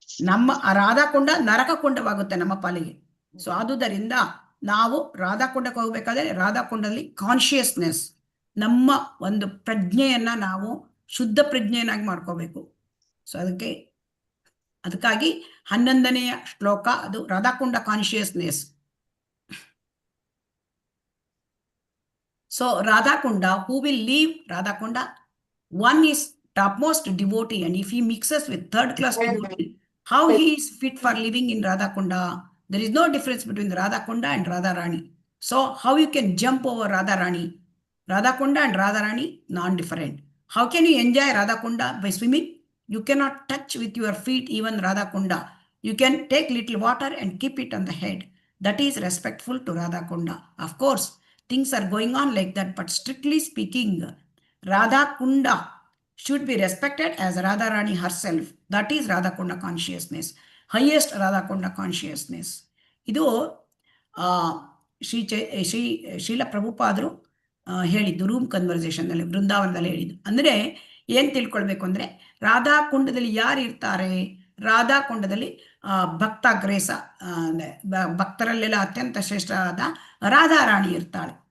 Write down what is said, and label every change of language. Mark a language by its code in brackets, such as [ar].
[kn] ನಮ್ಮ ರಾಧಾಕುಂಡ ನರಕಕುಂಡವಾಗುತ್ತೆ ನಮ್ಮ ಪಾಲಿಗೆ. ಸೊ ಆದುದರಿಂದ ನಾವು ರಾಧಾಕುಂಡಕ್ಕೆ ಹೋಗ್ಬೇಕಾದ್ರೆ ರಾಧಾಕುಂಡದಲ್ಲಿ ಕಾನ್ಶಿಯಸ್ನೆಸ್, ನಮ್ಮ ಒಂದು ಪ್ರಜ್ಞೆಯನ್ನ ನಾವು ಶುದ್ಧ ಪ್ರಜ್ಞೆಯನ್ನಾಗಿ ಮಾಡ್ಕೋಬೇಕು. ಸೊ ಅದಕ್ಕಾಗಿ 11ನೆಯ ಶ್ಲೋಕ ಅದು ರಾಧಾಕುಂಡ consciousness. So ರಾಧಾಕುಂಡ, [en] who will leave Radhakunda? One is topmost devotee, and if he mixes with third class devotee, how he is fit for living in Radhakunda? There is no difference between Radhakunda and Radharani. So how you can jump over Radharani? Radhakunda and Radharani non-different. How can you enjoy Radhakunda? By swimming? You cannot touch with your feet even Radhakunda. You can take little water and keep it on the head. That is respectful to Radhakunda. Of course, things are going on like that, but strictly speaking, Radhakunda should be respected as Radharani herself. That is Radhakunda consciousness, highest Radhakunda consciousness. [kn] ಇದು ಆ, ಶ್ರೀ ಶೀಲ ಪ್ರಭುಪಾದರು ಹೇಳಿದ್ದು room ಕನ್ವರ್ಸೇಷನ್ನಲ್ಲಿ ಬೃಂದಾವನದಲ್ಲಿ ಹೇಳಿದ್ದು. ಅಂದರೆ ಏನು ತಿಳ್ಕೊಳ್ಬೇಕು ಅಂದರೆ, ರಾಧಾಕುಂಡದಲ್ಲಿ ಯಾರು ಇರ್ತಾರೆ? ರಾಧಾಕುಂಡದಲ್ಲಿ ಭಕ್ತಾಗ್ರೇಸ ಭಕ್ತರಲ್ಲೆಲ್ಲ ಅತ್ಯಂತ ಶ್ರೇಷ್ಠರಾದ ರಾಧಾರಾಣಿ ಇರ್ತಾಳೆ.